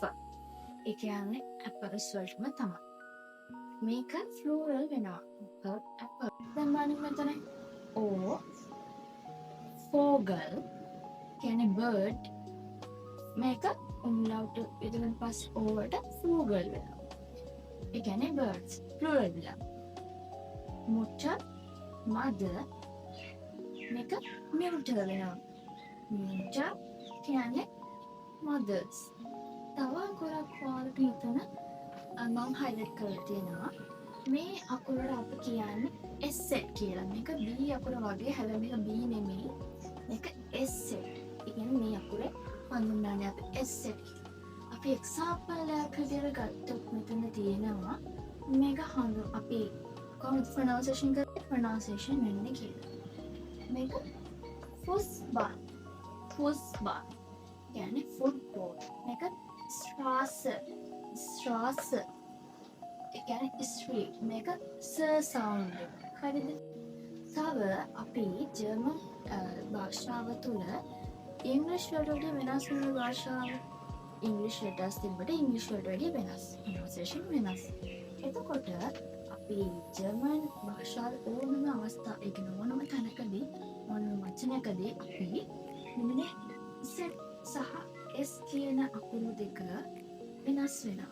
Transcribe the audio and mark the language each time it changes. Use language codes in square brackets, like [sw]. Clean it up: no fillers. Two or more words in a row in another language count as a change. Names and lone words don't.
[si] ඒ කියන්නේ apples වලටම තමයි. මේක plural වෙනවා. apple. දැන් බලන්න මෙතන O Vogel කියන්නේ bird. මේක umlaut යෙදෙන පස්සේ O වලට Vogel වෙනවා. ඒ කියන්නේ birds plural වෙනවා. Mutter mother මේක mutter වෙනවා. mutter කියන්නේ mothers. තව ගොඩක් ඔයාලට මෙතන මම highlight කරලා තියෙනවා. මේ අකුරට අපි කියන්නේ S කියලා. මේක B අකුර වගේ හැබැයි මේක B නෙමෙයි. මේක S. ඒ කියන්නේ මේ අකුරේ හඳුන්වන්නේ අපි S. අපි example එකක් විදිහට ගත්තොත් මෙතන තියෙනවා මේක අපි කොහොමද pronunciation වෙන්නේ කියලා. [de] මේක Fußball. Fußball. [si] Yani football. මේක Straße. Straße. Yani street. මේක S sound. හරිද? තව අපි ජර්මන් භාෂාව තුළ ඉංග්‍රීසි වලට වෙනස් වෙන භාෂාව ඉංග්‍රීසි letters තිබ්බට ඉංග්‍රීසි වලට වැඩිය වෙනස්. pronunciation වෙනස්. එතකොට අපි ජර්මන් භාෂාවේ ඕනම අවස්ථා ඒ කියන්නේ ඕනම තැනකදී ඕනම වචනයකදී අපි මෙන්න Z සහ S කියන අකුරු දෙක වෙනස් වෙනවා.